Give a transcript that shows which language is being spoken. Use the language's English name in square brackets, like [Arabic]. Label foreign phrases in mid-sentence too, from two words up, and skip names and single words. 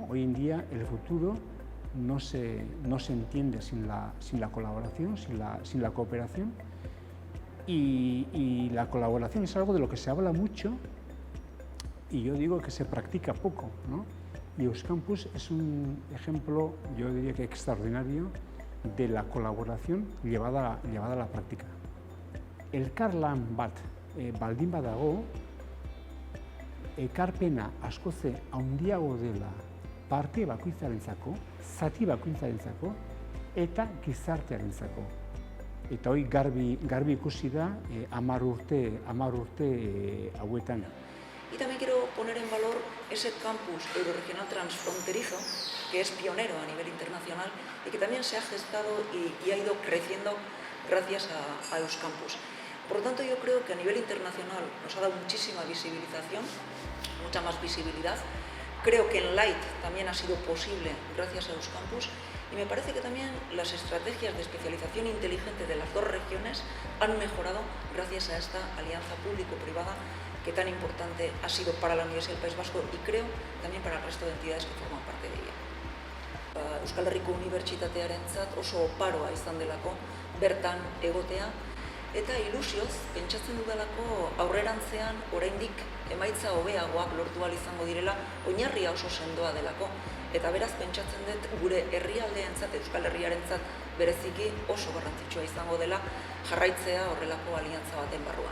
[Spanish] Hoy en día el futuro no se entiende sin la colaboración, sin la cooperación, y la colaboración es algo de lo que se habla mucho y yo digo que se practica poco, ¿no? Y Euskampus es un ejemplo, yo diría que extraordinario, de la colaboración llevada a la práctica. [Basque] Elkarlan bat baldin badago, ekarpena askoze handiago dela parte bakoitzarentzako, zati bakoitzarentzako eta gizartearentzako. Eta hori garbi ikusi da 10 urte hauetan. [Spanish] Y también quiero poner en valor ese campus euroregional transfronterizo, que es pionero a nivel internacional y que también se ha gestado y ha ido creciendo gracias a Euskampus. Por lo tanto, yo creo que a nivel internacional nos ha dado muchísima visibilización, mucha más visibilidad. Creo que en Light también ha sido posible gracias a Euskampus y me parece que también las estrategias de especialización inteligente de las dos regiones han mejorado gracias a esta alianza público-privada que tan importante ha sido para la Universidad del País Vasco y creo también para el resto de entidades que forman parte de ella. [Basque] Euskal Herriko Unibertsitatearentzat oso oparoa izan delako bertan egotea eta ilusioz pentsatzen dudalako aurrerantzean oraindik emaitza hobeagoak lortu ahal izango direla, oinarria oso sendoa delako eta beraz pentsatzen dut gure herrialdeentzat, Euskal Herriarentzat bereziki oso garrantzitsua izango dela jarraitzea horrelako aliantza baten barruan.